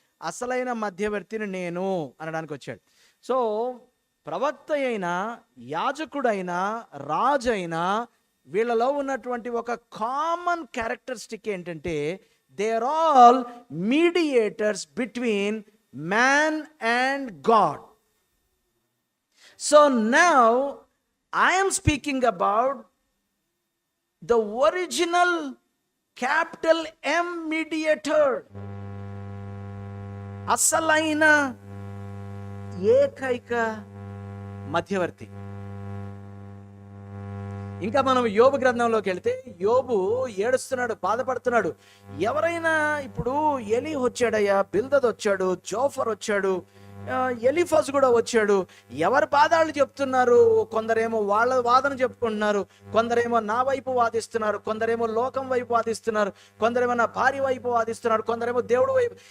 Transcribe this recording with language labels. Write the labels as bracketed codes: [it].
[te] అసలైన మధ్యవర్తిని నేను అనడానికి వచ్చాడు. సో ప్రవక్త అయినా, యాజకుడైనా, రాజైనా, వీళ్ళలో ఉన్నటువంటి ఒక కామన్ క్యారెక్టరిస్టిక్ ఏంటంటే [en] They are all mediators between man and God. So now I am speaking about the original capital M mediator, [te] అసలైన ఏకైక మధ్యవర్తి. ఇంకా మనం యోబు గ్రంథంలోకి వెళ్తే యోబు ఏడుస్తున్నాడు, బాధపడుతున్నాడు. ఎవరైనా ఇప్పుడు ఎలి వచ్చాడయ్యా, బిల్దద్ వచ్చాడు, జోఫర్ వచ్చాడు, ఎలిఫజ్ కూడా వచ్చాడు. ఎవరి బాధాలు చెప్తున్నారు? కొందరేమో వాళ్ళ వాదన చెప్పుకుంటున్నారు, కొందరేమో నా వైపు వాదిస్తున్నారు, కొందరేమో లోకం వైపు వాదిస్తున్నారు, కొందరేమో నా భార్య వైపు వాదిస్తున్నారు, కొందరేమో దేవుడు వైపు.